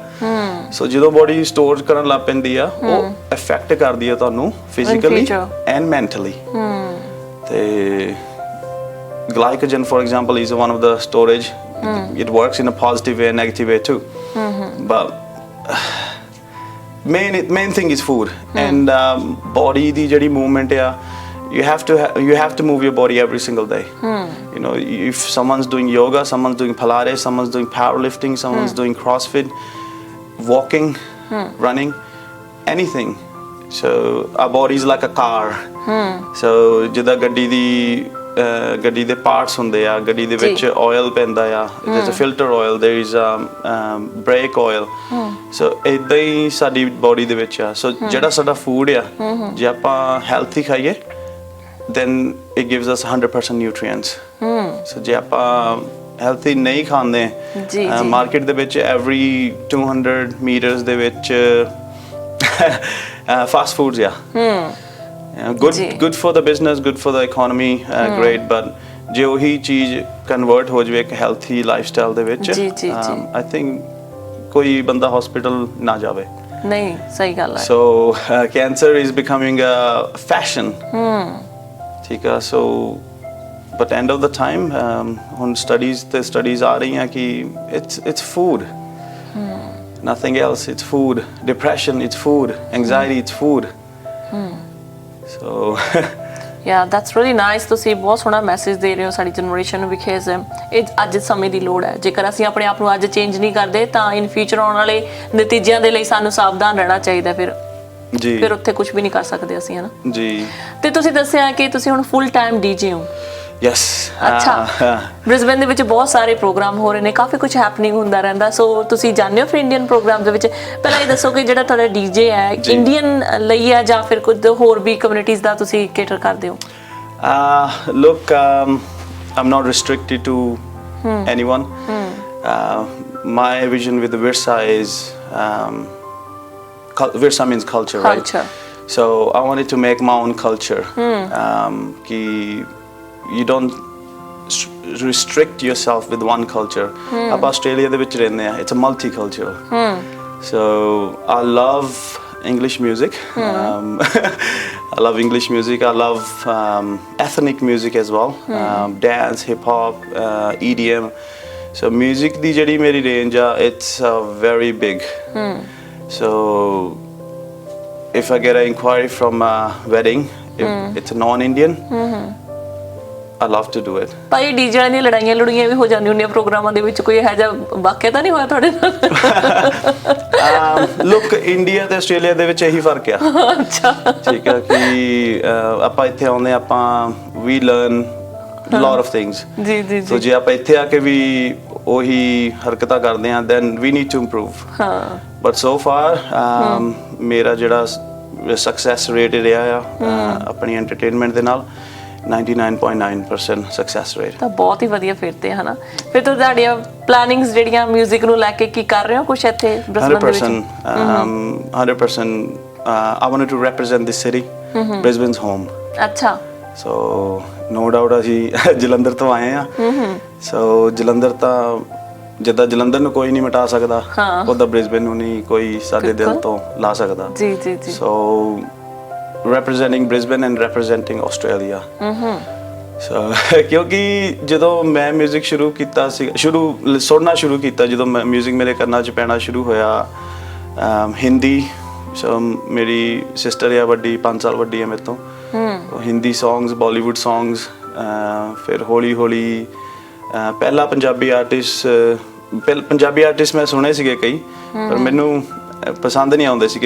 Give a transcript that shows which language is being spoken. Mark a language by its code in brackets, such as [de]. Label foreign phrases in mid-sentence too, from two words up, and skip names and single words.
[pa] ਸੋ ਜਦੋਂ ਬੋਡੀ ਸਟੋਰ ਕਰਨ ਲੱਗ ਪੈਂਦੀ ਆ, ਉਹ ਅਫੈਕਟ ਕਰਦੀ ਆ ਤੁਹਾਨੂੰ [en] physically and mentally. ਤੇ glycogen for example is one of the storage, it works in a positive way and negative way too, but main thing is food. And body [pa] ਦੀ ਜਿਹੜੀ [en] movement ya, you have to move your body every single day. You know, if someone's doing yoga, someone's doing Pilates, someone's doing powerlifting, someone's doing CrossFit, walking, running, anything. So our body is like a car. [pa] So jida ਗੱਡੀ ਦੇ ਪਾਰਟਸ ਹੁੰਦੇ ਆ, ਗੱਡੀ ਦੇ ਵਿੱਚ ਆਇਲ ਪੈਂਦਾ ਆ, [en] there is a filter oil, there is brake oil. [pa] ਸੋ ਇਦਾਂ ਹੀ ਸਾਡੀ ਬੋਡੀ ਦੇ ਵਿੱਚ ਆ। ਸੋ ਜਿਹੜਾ ਸਾਡਾ ਫੂਡ ਆ, ਜੇ ਆਪਾਂ ਹੈਲਥੀ ਖਾਈਏ [en] then it gives us 100% nutrients. [pa] ਸੋ ਜੇ ਆਪਾਂ ਹੈਲਥੀ ਨਹੀਂ ਖਾਂਦੇ, ਮਾਰਕੀਟ ਦੇ ਵਿੱਚ [en] every 200 meters [pa] ਦੇ ਵਿੱਚ [en] fast foods [pa] ਆ। [en] good for the business, good for the economy, great, but [pa] ਜੇ ਉਹੀ ਚੀਜ਼ ਕਨਵਰਟ ਹੋ ਜਾਵੇ ਇੱਕ [en] healthy lifestyle [pa] ਦੇ ਵਿੱਚ, [en] I think [pa] ਕੋਈ ਬੰਦਾ ਹਸਪੀਟਲ ਨਾ ਜਾਵੇ। ਨਹੀਂ, ਸਹੀ ਗੱਲ ਹੈ। so [en] cancer is becoming a fashion. [pa] ਠੀਕ ਆ। [en] so but end of the time ਹੁਣ studies [pa] ਆ ਰਹੀਆਂ ਕਿ [en] it's food, nothing else. It's food. Depression, it's food. Anxiety, it's food. So yeah, that's really nice. [pa] ਤੁਸੀਂ ਬਹੁਤ ਸੋਹਣਾ ਮੈਸੇਜ ਦੇ ਰਹੇ ਹੋ ਸਾਡੀ ਜਨਰੇਸ਼ਨ ਨੂੰ, ਬਿਕਾਜ਼ ਇਹ ਅੱਜ ਸਮੇਂ ਦੀ ਲੋੜ ਹੈ। ਜੇਕਰ ਅਸੀਂ ਆਪਣੇ ਆਪ ਨੂੰ ਅੱਜ ਚੇਂਜ ਨਹੀਂ ਕਰਦੇ ਤਾਂ [en] in future [pa] ਆਉਣ ਵਾਲੇ ਨਤੀਜਿਆਂ ਦੇ ਲਈ ਸਾਨੂੰ ਸਾਵਧਾਨ ਰਹਿਣਾ ਚਾਹੀਦਾ। ਫਿਰ ਉੱਥੇ ਕੁਝ ਵੀ ਨਹੀਂ ਕਰ ਸਕਦੇ ਅਸੀਂ, ਹੈ ਨਾ ਜੀ। ਤੇ ਤੁਸੀਂ ਦੱਸਿਆ ਕਿ ਤੁਸੀਂ ਹੁਣ [en] full time DJ [pa] ਹੋ। ਯੈਸ ਅੱਛਾ ਬ੍ਰਿਸਬਨ ਦੇ ਵਿੱਚ ਬਹੁਤ ਸਾਰੇ ਪ੍ਰੋਗਰਾਮ ਹੋ ਰਹੇ ਨੇ, ਕਾਫੀ ਕੁਝ ਹੈਪਨਿੰਗ ਹੁੰਦਾ ਰਹਿੰਦਾ, ਸੋ ਤੁਸੀਂ ਜਾਂਦੇ ਹੋ ਫਿਰ [en] Indian program [pa] ਦੇ ਵਿੱਚ? ਪਹਿਲਾਂ ਇਹ ਦੱਸੋ ਕਿ ਜਿਹੜਾ ਤੁਹਾਡਾ ਡੀਜੇ ਹੈ ਇੰਡੀਅਨ ਲਈ ਹੈ ਜਾਂ ਫਿਰ ਕੁਝ ਹੋਰ ਵੀ ਕਮਿਊਨਿਟੀਜ਼ ਦਾ ਤੁਸੀਂ ਕੇਟਰ ਕਰਦੇ ਹੋ? [en] Look, I'm not restricted to anyone. My vision with the Virsa is Virsa means culture, right? So I wanted to make my own culture. Ki you don't restrict yourself with one culture. [pa] ਆਪ Australia ਦੇ ਵਿੱਚ ਰਹਿੰਦੇ ਹਾਂ, [en] it's a multicultural. So I love English music. I love English music. I love ethnic music as well. Dance, hip hop, EDM. So music [pa] ਦੀ ਜਿਹੜੀ ਮੇਰੀ [en] range it's very big. So if I get an inquiry from a wedding, if it's a non-Indian, I love to do it. [pa] ਭਾਈ ਡੀਜੇ ਦੀਆਂ ਲੜਾਈਆਂ ਵੀ ਹੋ ਜਾਂਦੀਆਂ ਹੁੰਦੀਆਂ ਪ੍ਰੋਗਰਾਮਾਂ ਦੇ ਵਿੱਚ, ਕੋਈ ਇਹੋ ਜਿਹਾ ਵਾਕਿਆ ਤਾਂ ਨਹੀਂ ਹੋਇਆ ਤੁਹਾਡੇ ਨਾਲ? ਲੁੱਕ ਇੰਡੀਆ ਤੇ ਆਸਟ੍ਰੇਲੀਆ ਦੇ ਵਿੱਚ ਇਹੀ ਫਰਕ ਆ। ਅੱਛਾ ਠੀਕ ਆ ਕਿ ਆਪਾਂ ਇੱਥੇ ਆਉਂਦੇ ਆਪਾਂ ਵੀ [en] learn lot of things [pa] ਜੀ ਜੀ ਸੋ ਜੇ ਆਪਾਂ ਇੱਥੇ ਆ ਕੇ ਵੀ ਉਹੀ ਹਰਕਤਾਂ ਕਰਦੇ ਆ [en] then we need to improve. [pa] ਹਾਂ [en] but so far [pa] ਮੇਰਾ ਜਿਹੜਾ [en] success rate [pa] ਰਿਹਾ ਆ ਆਪਣੀ ਐਂਟਰਟੇਨਮੈਂਟ ਦੇ ਨਾਲ 99.9% [en] success rate. [pa] ਤਾਂ ਬਹੁਤ ਹੀ ਵਧੀਆ ਫਿਰ ਤੇ ਹਨਾ। ਫਿਰ ਤਾਂ ਤੁਹਾਡੀਆਂ ਪਲੈਨਿੰਗਸ ਜਿਹੜੀਆਂ 뮤직 ਨੂੰ ਲੈ ਕੇ ਕੀ ਕਰ ਰਹੇ ਹੋ ਕੁਝ ਇੱਥੇ ਬ੍ਰਿਸਬਨ ਦੇ ਵਿੱਚ? [en] 100% I wanted to represent this city. Brisbane's home. [pa] ਅੱਛਾ [en] so no doubt [pa] ਅਸੀਂ ਜਲੰਧਰ ਤੋਂ ਆਏ ਆ। ਸੋ ਜਲੰਧਰ ਤਾਂ ਜਿੱਦਾਂ ਜਲੰਧਰ ਨੂੰ ਕੋਈ ਨਹੀਂ ਮਿਟਾ ਸਕਦਾ, ਉਹਦਾ ਬ੍ਰਿਸਬਨ ਨੂੰ ਨਹੀਂ ਕੋਈ ਸਾਡੇ ਦਿਲ ਤੋਂ ਲਾ ਸਕਦਾ। ਜੀ ਜੀ ਜੀ। [en] ਸੋ representing Brisbane and representing Australia. [pa] So ਕਿਉਂਕਿ ਜਦੋਂ ਮੈਂ 뮤직 ਸ਼ੁਰੂ ਕੀਤਾ ਸੀ, ਸੁਣਨਾ ਸ਼ੁਰੂ ਕੀਤਾ, ਜਦੋਂ ਮੈਂ 뮤직 ਮੇਰੇ ਕੰਨਾਂ 'ਚ ਪੈਣਾ ਸ਼ੁਰੂ ਹੋਇਆ ਹਿੰਦੀ। ਸੋ ਮੇਰੀ ਸਿਸਟਰ ਆ ਵੱਡੀ, 5 ਸਾਲ ਵੱਡੀ ਹੈ ਮੇਰੇ ਤੋਂ। [en] Hindi songs, Bollywood songs, [pa] ਫਿਰ ਹੌਲੀ ਹੌਲੀ ਪਹਿਲਾ [en] Punjabi artist [pa] ਮੈਂ ਸੁਣੇ ਸੀਗੇ ਕਈ, ਪਰ ਮੈਨੂੰ ਪਸੰਦ ਨਹੀਂ ਆਉਂਦੇ ਸੀਗੇ।